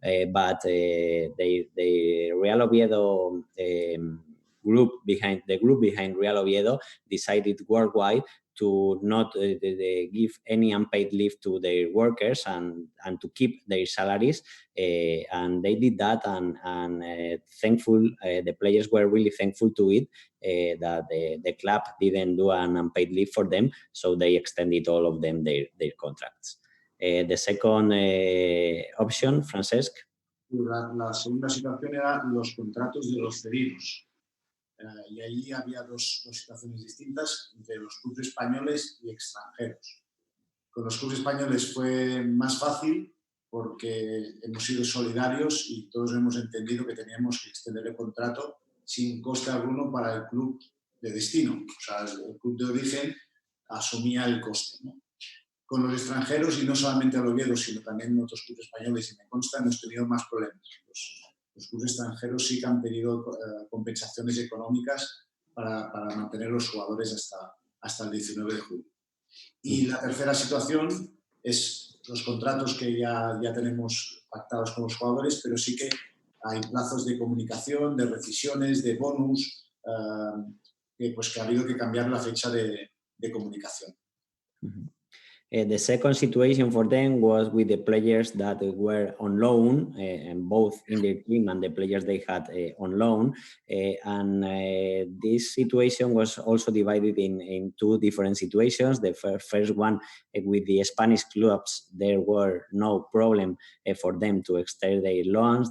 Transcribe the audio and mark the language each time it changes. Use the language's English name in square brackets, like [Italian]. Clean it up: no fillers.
[English] But the Real Oviedo group behind Real Oviedo decided worldwide to not give any unpaid leave to their workers and to keep their salaries, and they did that, and thankful, the players were really thankful to it, that the club didn't do an unpaid leave for them, so they extended all of them their contracts. The second option, Francesc. [Spanish] La segunda situación era los contratos de los cedidos. Y ahí había dos situaciones distintas entre los clubes españoles y extranjeros. Con los clubes españoles fue más fácil porque hemos sido solidarios y todos hemos entendido que teníamos que extender el contrato sin coste alguno para el club de destino. O sea, el club de origen asumía el coste, ¿no? Con los extranjeros, y no solamente al Oviedo, sino también en otros clubes españoles, y me consta, hemos tenido más problemas. Los clubes extranjeros sí que han pedido compensaciones económicas para mantener los jugadores hasta el 19 de julio. Y la tercera situación es los contratos que ya tenemos pactados con los jugadores, pero sí que hay plazos de comunicación, de rescisiones, de bonus, que ha habido que cambiar la fecha de comunicación. [English] The second situation for them was with the players that were on loan, and both in their team and the players they had on loan. And this situation was also divided in two different situations. The first one, with the Spanish clubs, there were no problem for them to extend their loans.